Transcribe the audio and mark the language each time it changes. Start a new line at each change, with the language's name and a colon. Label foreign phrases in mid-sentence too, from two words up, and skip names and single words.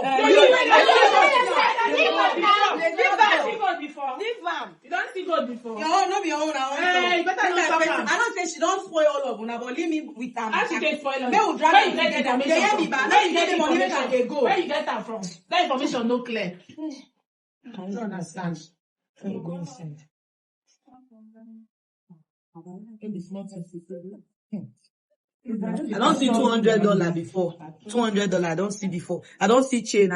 Nigerian Pidgin: No, you don't see God before. Your own, no be your own. Hey, you better not talk am. I don't say she don't spoil all of una, but leave me with am. How she take spoil am? Make we drag Where am you get the together. information They hear from? me, ba? Where you Make get the the money, make I dey information? go. Where you get am from? That information no clear. I don't understand. You go inside. I don't see $200 before. $200 I don't see before. I don't see chain.